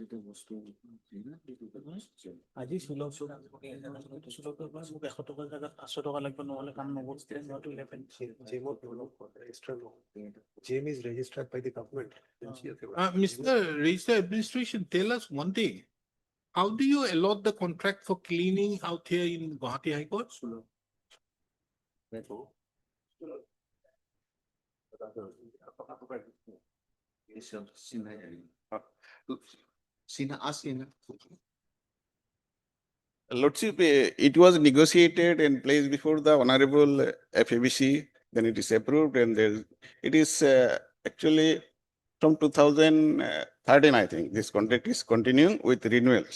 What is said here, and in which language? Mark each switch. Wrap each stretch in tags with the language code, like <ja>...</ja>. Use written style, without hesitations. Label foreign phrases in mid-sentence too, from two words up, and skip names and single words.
<as>আজি সুলভ সুলভৰ পৰা মোক 100 টকাৰ জাগাত 500 টকা লাগিব নহলে কাম নকৰো</as> <en>JAM is registered by the government. Mr. Register Administration, tell us one thing. How do you allot the contract for cleaning out here in Gauhati High Court? Lordship, it was negotiated and placed before the Honorable FABC, then it is approved and it is actually from 2013, I think, this contract is continuing with renewals.</en>